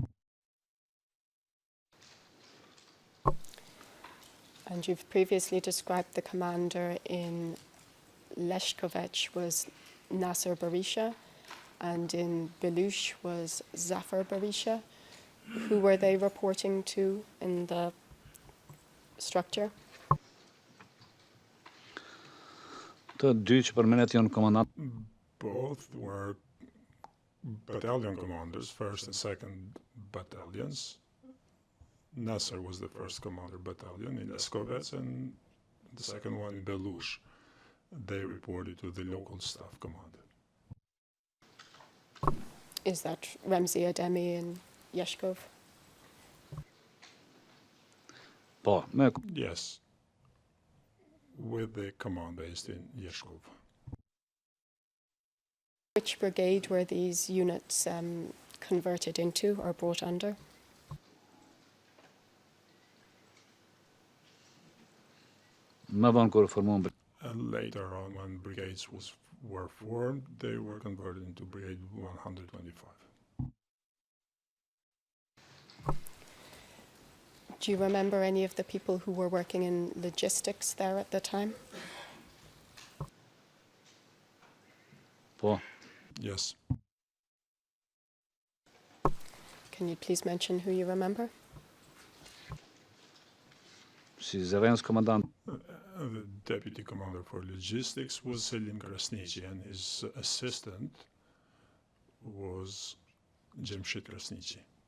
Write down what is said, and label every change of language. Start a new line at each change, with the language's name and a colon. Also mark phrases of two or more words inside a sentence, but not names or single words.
English: And you've previously described the commander in Leshkovech was Nasser Berisha, and in Belush was Zafar Berisha. Who were they reporting to in the structure?
Albanian: të dy që përmendet janë komandant.
English: Both were battalion commanders, 1st and 2nd battalions. Nasser was the 1st commander battalion in Leskovets, and the 2nd one in Belush. They reported to the local staff command. Is that Remzi Ademi in Yeshkov?
Albanian: Po, me
English: Yes, with the command based in Yeshkov. Which brigade were these units converted into or brought under?
Albanian: më vonë kur formuan
English: And later on, when brigades were formed, they were converted into Brigade 125. Do you remember any of the people who were working in logistics there at the time?
Albanian: po.
English: Yes. Can you please mention who you remember?
Albanian: Si zëvendës komandant
English: The deputy commander for logistics was Selim Krasniqi, and his assistant was Jemshid Krasniqi.